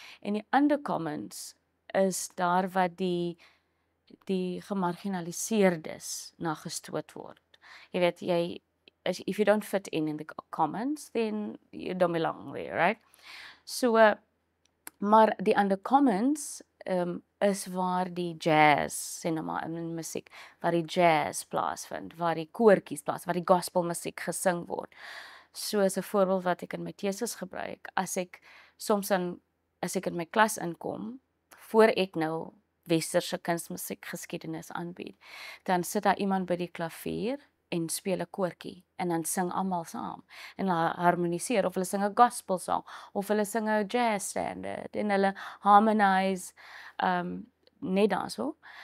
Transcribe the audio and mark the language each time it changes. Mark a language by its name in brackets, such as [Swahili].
[Afrikaans] En die undercommons is daar wat die gemarginaliseerdes na gestoot word. [English] Jy weet, if you don't fit in the commons, then you don't belong there, right? [Afrikaans] So, maar die undercommons is waar die jazz, cinema en musiek, waar die jazz plaasvind, waar die koortjies waar die gospel musiek gesing word. So as 'n voorbeeld wat ek in my teses gebruik, as ek in my klas inkom, voor ek nou westerse kunsmusiek geskiedenis aanbied, dan sit daar iemand by die klavier en speel 'n koortjie en dan sing almal saam en hulle harmoniseer of hulle sing 'n gospel song of hulle sing 'n jazz standard en hulle harmonise net daarso.